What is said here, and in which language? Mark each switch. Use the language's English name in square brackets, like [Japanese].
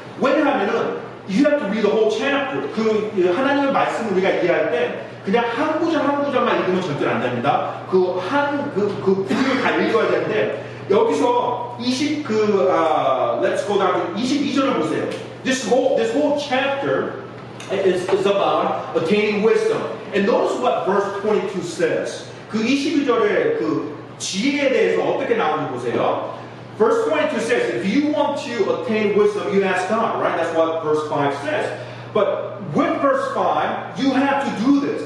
[Korean] 왜냐하면은 [English] you have to read the whole chapter. [Korean] 그 하나님의 말씀을 우리가 이해할 때 그냥 한 구절 한 구절만 읽으면 절대 안 됩니다. 그 부분을 다 읽어야 되는데 여기서 [English] let's go down to [Korean] 22절을 보세요. [English] This whole chapter is about attaining wisdom. And notice what verse 22 says. [Korean] 그 22절에 그 지혜에 대해서 어떻게 나오는지 보세요. [English] Verse 22 says, if you want to attain wisdom, you ask God, right? That's what verse 5 says. But with verse 5, you have to do this.